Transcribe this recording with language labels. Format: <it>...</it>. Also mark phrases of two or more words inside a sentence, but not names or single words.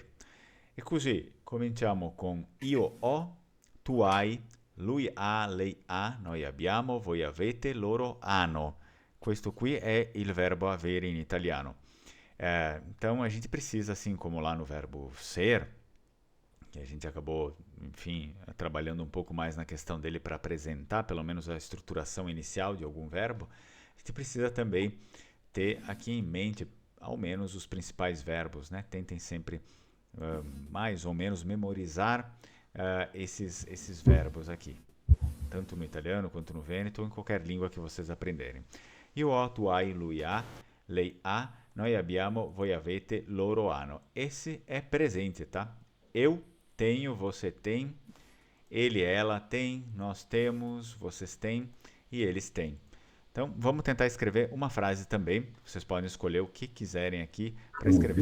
<it>E così cominciamo con io ho, tu hai, lui ha, lei ha, noi abbiamo, voi avete, loro hanno. Questo qui è il verbo avere in italiano.</it> <pt>Então a gente precisa, assim como lá no verbo ser, que a gente acabou, enfim, trabalhando um pouco mais na questão dele para apresentar pelo menos a estruturação inicial de algum verbo, a gente precisa também ter aqui em mente ao menos os principais verbos, né? Tentem sempre mais ou menos memorizar esses verbos aqui, tanto no italiano quanto no vêneto ou em qualquer língua que vocês aprenderem.</pt> <it>Io ho, tu hai, lui ha, lei ha, noi abbiamo, voi avete, loro hanno.</it> <pt>Esse é presente, tá? Eu tenho, você tem, ele, ela tem, nós temos, vocês têm e eles têm. Então, vamos tentar escrever uma frase também. Vocês podem escolher o que quiserem aqui para escrever.</pt>